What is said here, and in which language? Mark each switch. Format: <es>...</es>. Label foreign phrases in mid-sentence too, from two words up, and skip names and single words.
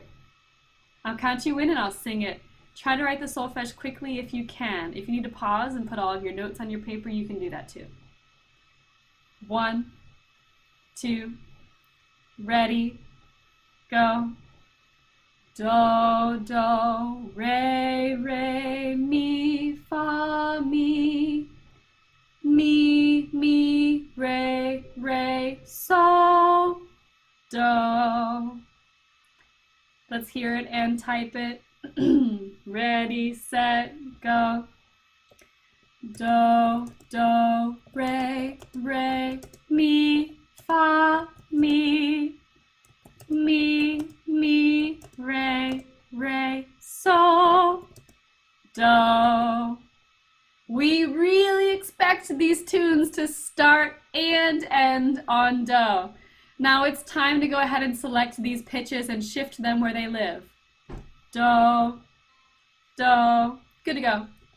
<en>I'll count you in and I'll sing it. Try to write the solfege quickly if you can. If you need to pause and put all of your notes on your paper, you can do that too. 1, 2, ready, go. Do, do, re, re, mi, fa, mi, re, re, so, do. Let's hear it and type it. Ready, set, go. Do, do, re, mi, fa, mi, re, so, do. We really expect these tunes to start and end on do. Now it's time to go ahead and select these pitches and shift them where they live. Do, do, good to go.</en>